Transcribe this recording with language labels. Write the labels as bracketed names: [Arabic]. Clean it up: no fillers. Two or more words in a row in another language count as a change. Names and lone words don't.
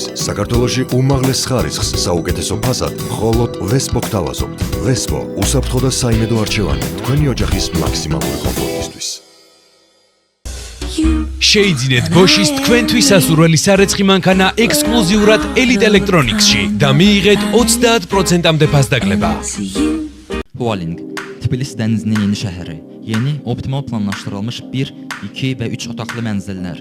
[Georgian] საქართველოში უმაღლეს ხარისხს საუკეთესო ფასად მხოლოდ ვესპო გთავაზობთ. ვესპო, უსაფრთხო და საიმედო არჩევანი თქვენი ოჯახის მაქსიმალური კომფორტისთვის. შეიძინეთ გოშის თქვენთვის სასურველი სარეცხი მანქანა ექსკლუზიურად Elite Electronics-ში და მიიღეთ 30%-ამდე ფასდაკლება. [Azerbaijani] Hualing, Tbilisi dənizinin yeni şəhəri, yeni optimal planlaşdırılmış 1, 2 və 3 otaqlı mənzillər.